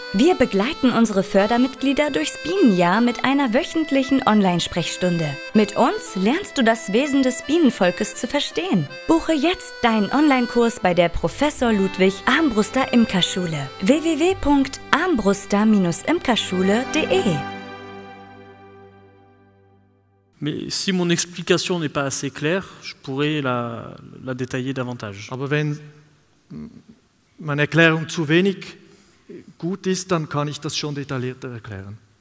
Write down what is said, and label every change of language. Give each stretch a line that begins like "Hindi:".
German: Wir begleiten unsere Fördermitglieder durchs Bienenjahr mit einer wöchentlichen Online-Sprechstunde. Mit uns lernst du das Wesen des Bienenvolkes zu verstehen. Buche jetzt deinen Online-Kurs bei der Professor Ludwig Armbruster Imkerschule. www.armbruster-imkerschule.de.
French: Mais si mon explication n'est pas assez claire, je pourrais la détailler davantage.
German: Aber wenn meine Erklärung zu wenig gut ist, dann kann ich das schon detaillierter erklären.